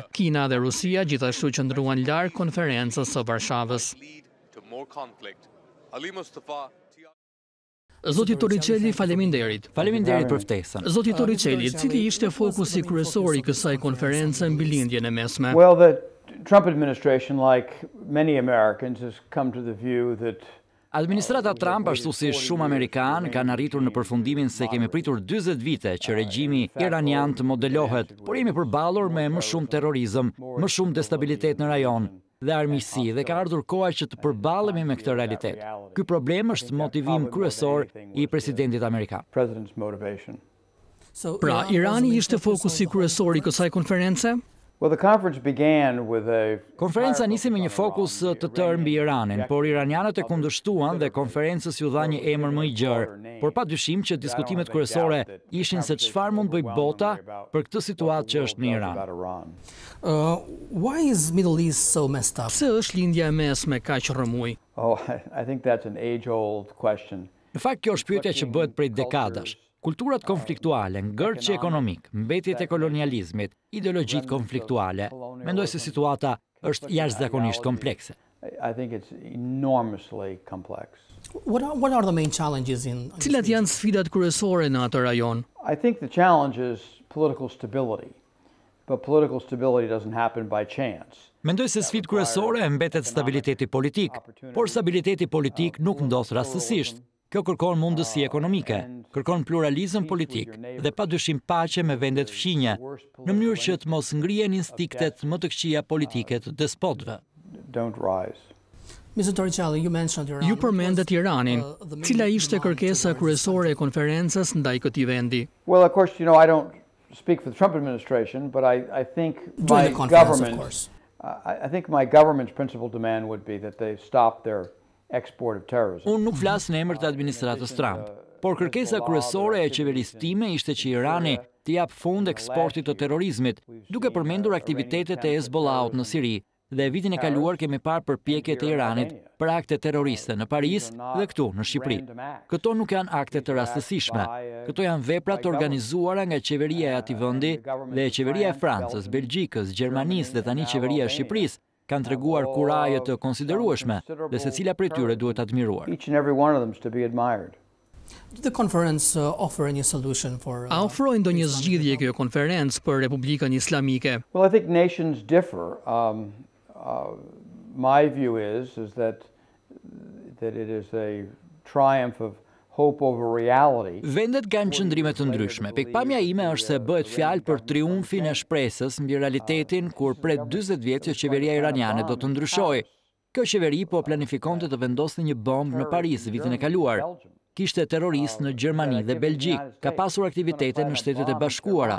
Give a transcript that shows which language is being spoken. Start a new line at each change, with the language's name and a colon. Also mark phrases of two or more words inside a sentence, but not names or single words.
Albanian: Kina dhe Rusia gjithashtu qëndruan larg konferencës së Varshavës. Zoti Torricelli, faleminderit. Faleminderit për ftesën. Zoti Torricelli, cili ishte fokusi kryesor i kësaj konference mbi lindjen e mesme?
English: Well, the Trump administration, like many Americans, has come to the view that
Albanian: Administrata Trump, ashtu si shumë Amerikan, kanë arritur në përfundimin se kemi pritur 40 vite që regjimi iranian të modelohet, por jemi përballur me më shumë terrorizëm, më shumë destabilitet në rajon dhe armiqësi, dhe ka ardhur koha që të përballemi me këtë realitet. Ky problem është motivim kryesor i presidentit amerikan. Pra, Irani ishte fokusi kryesor i kësaj konference?
English: Well, the conference began with a
Albanian: Konferenca nisi me një fokus të tërë mbi Iranin, por iranianët e kundërshtuan dhe konferencës ju dha një emër më i gjerë, por padyshim që diskutimet kryesore ishin se çfarë mund bëj bota për këtë situatë që është në Iran.
English: Why is Middle East so messed up?
Albanian: Pse është lindja e mesme kaq rrëmuj?
English: Oh, I think that's an age-old question.
Albanian: Në fakt kjo është pyetja që bëhet prej dekadash. Kulturat konfliktuale, ngërçi ekonomik, mbetjet e kolonializmit, ideologjitë konfliktuale, mendoj se situata është jashtëzakonisht komplekse.
English: I think it's enormously complex. What are the main challenges in
Albanian: Cilat janë sfidat kryesore në atë rajon?
English: I think the challenge is political stability, but political stability doesn't happen by chance.
Albanian: Mendoj se sfidë kryesore mbetet stabiliteti politik, por stabiliteti politik nuk ndodh rastësisht. Kjo kërkon mundësi ekonomike, kërkon pluralizëm politik dhe padyshim paqe me vendet fqinje, në mënyrë që të mos ngrihen instiktet më të këqija politike të despotëve. Mr. Torricelli, ju përmendet Iranin. Cila ishte kërkesa kryesore e konferencës ndaj këtij vendi?
English: Well, of course, I don't speak for the Trump administration, but I think my government, I think my government's principal demand would be that they stop their export of terrorism.
Albanian: Unë nuk flas në emër të administratës Trump, por kërkesa kryesore e qeverisë time ishte që Irani të jap fund eksportit të terrorizmit, duke përmendur aktivitetet e Hezbollahut në Siri, Dhe vitin e kaluar kemi parë përpjekjet e Iranit për akte terroriste në Paris dhe këtu në Shqipëri. Këto nuk janë akte të rastësishme. Këto janë vepra të organizuara nga qeveria e atij vendi dhe qeveria e Francës, Belgjikës, Gjermanisë dhe tani qeveria e Shqipërisë kanë treguar kuraje të konsiderueshme dhe secila prej tyre duhet admiruar. A ofrojë ndonjë zgjidhje kjo konferencë për Republikën Islamike?
English: Well, I think nations differ. My view is that it is a triumph of hope over reality.
Albanian: Vendet kanë qëndrime të ndryshme. Pikpamja ime është se bëhet fjalë për triumfin e shpresës mbi realitetin kur pret 40 vjet që qeveria iraniane do të ndryshojë. Kjo qeveri po planifikonte të vendoste një bombë në Paris vitin e kaluar. Kishte terrorist në Gjermani dhe Belgjik, ka pasur aktivitete në Shtetet e Bashkuara.